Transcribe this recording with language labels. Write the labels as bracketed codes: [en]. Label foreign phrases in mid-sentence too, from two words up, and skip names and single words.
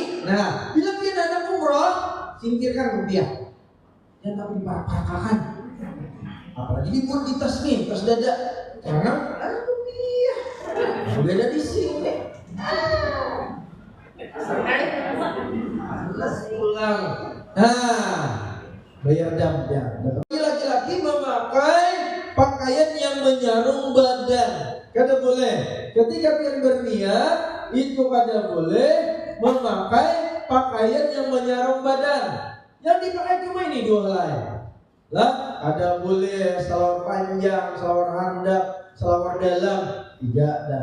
[id] Nah, bila dia ada umrah, singkirkan rupiah. Jangan dipakai. Apalagi dibuat di tas nih, tas dada. Karena aduh iya, beda di sini. Alas pulang. Nah, bayar dam. Laki-laki memakai pakaian yang menyarung badan. [bjn] Kada boleh. [id] Ketika pian berniat, itu kada boleh memakai pakaian yang menyarung badan. [bjn] Yang dipakai cuma ini dua helai. Lah, ada boleh salawar panjang, salawar handap, salawar dalam, tidak dah.